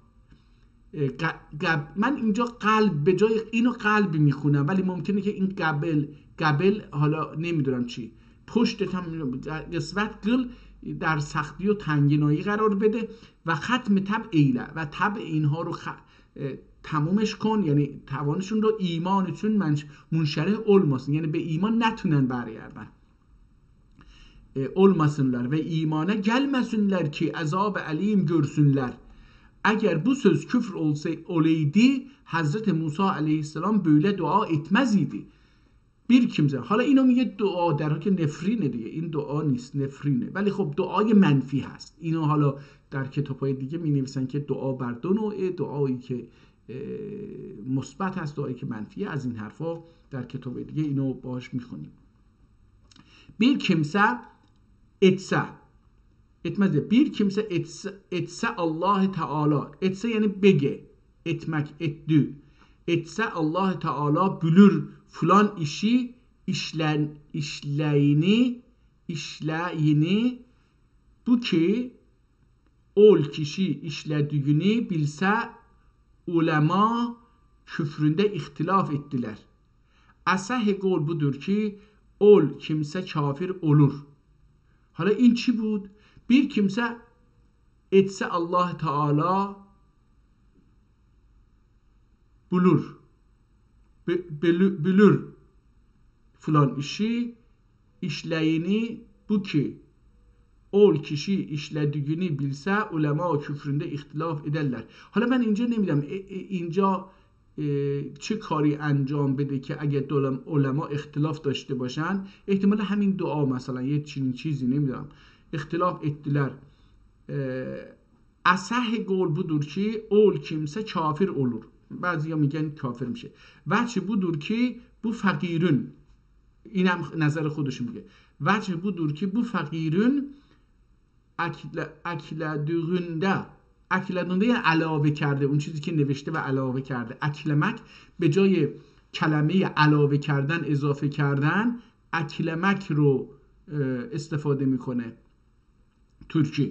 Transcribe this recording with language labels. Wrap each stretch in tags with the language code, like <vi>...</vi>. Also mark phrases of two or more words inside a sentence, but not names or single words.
<fa>من اینجا قلب به جای اینو قلب میخونم، ولی ممکنه که این قبل حالا نمیدونم چی پشتت هم قسوت قل در سختی و تنگنایی قرار بده و ختم تبعیله و تبع اینها رو تمومش کن، یعنی توانشون رو ایمانشون منشرح olmasın، یعنی به ایمان نتونن برگردن،</fa> <tr>olmasınlar ve imana gelmesinler ki azab alim görsünler. Eğer bu söz küfür olaydı Hazreti Musa aleyhisselam böyle dua etmez idi. bir kimse،</tr> <fa>حالا اینو میگه دعا، در حالی که نفرینه دیگه، این دعا نیست، نفرینه، ولی خب دعای منفی هست. اینو حالا در کتاب‌های دیگه می نویسن که دعا بر دو نوعه، دعایی که مثبت هست، دعایی که منفیه. از این حرفا در کتاب دیگه اینو باهاش میخونیم.</fa> <tr>bir kimse etse etmez. Bir kimse etse Allah Teala, etse yani bege, etmek, ettü. Etse Allah Teala bülür filan işi işleyini bu ki ol kişi işlediğini bilse ulema küfründe ihtilaf ettiler. Asah قول budur ki ol kimse kafir olur.</tr> <fa>حالا این چی بود؟</fa> <tr>bir kimse etse Allah Teala bulur filan işi işleyini bu ki ol kişi işlediğini bilse ulema küfründe ihtilaf ederler.</tr> <fa>حالا من اینجا نمیدونم اینجا چه کاری انجام بده که اگه علما اختلاف داشته باشن، احتمال همین دعا مثلا یه چیزی نمیدونم اختلاف ettiler.</fa> <tr>اصح قول budur ki ol kimse kafir olur.</tr> <fa>بعضیا میگن کافر میشه. وجه</fa> <tr>budur ki bu fakirün،</tr> <fa>اینم نظر خودش میگه، وجه</fa> <tr>budur ki bu fakirün</tr> <fa>اکلدونده یعنی علاوه کرده، اون چیزی که نوشته و علاوه کرده. اکلمک به جای کلمه علاوه کردن اضافه کردن، اکلمک رو استفاده میکنه ترکی.</fa>